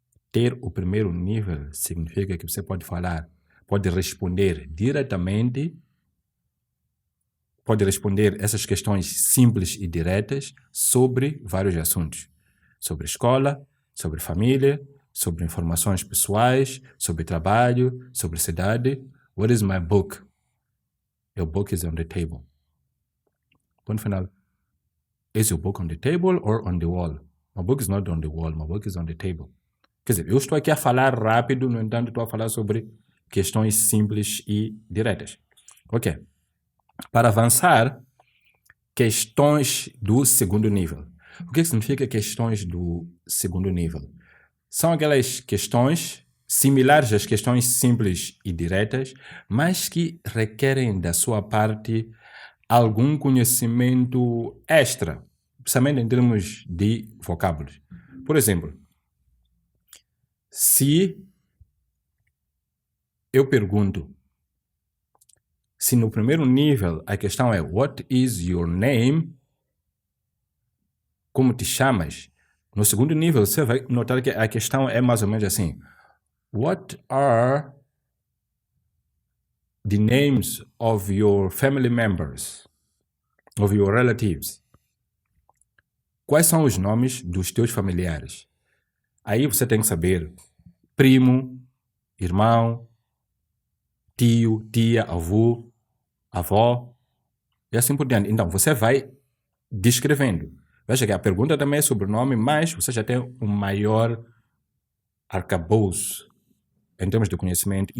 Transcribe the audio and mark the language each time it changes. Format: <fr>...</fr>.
<pt>Ter o primeiro nível significa que você pode falar, pode responder diretamente, pode responder essas questões simples e diretas sobre vários assuntos. Sobre escola, sobre família, sobre informações pessoais, sobre trabalho, sobre cidade.</pt> <en>What is my book? Your book is on the table.</en> <pt>Ponto final.</pt> <en>Is your book on the table or on the wall? My book is not on the wall, my book is on the table.</en> <pt>Quer dizer, eu estou aqui a falar rápido, no entanto estou a falar sobre questões simples e diretas. Ok. Para avançar, questões do segundo nível. O que significa questões do segundo nível? São aquelas questões similares às questões simples e diretas, mas que requerem da sua parte algum conhecimento extra, principalmente em termos de vocábulos. Por exemplo, se eu pergunto, se no primeiro nível a questão é</pt> <en>What is your name?</en> <pt>Como te chamas? No segundo nível você vai notar que a questão é mais ou menos assim.</pt> <en>What are the names of your family members? Of your relatives?</en> <pt>Quais são os nomes dos teus familiares? Aí você tem que saber primo, irmão, tio, tia, avô, avó e assim por diante. Então, você vai descrevendo. Veja que a pergunta também é sobre o nome, mas você já tem um maior arcabouço em termos de conhecimento.</pt>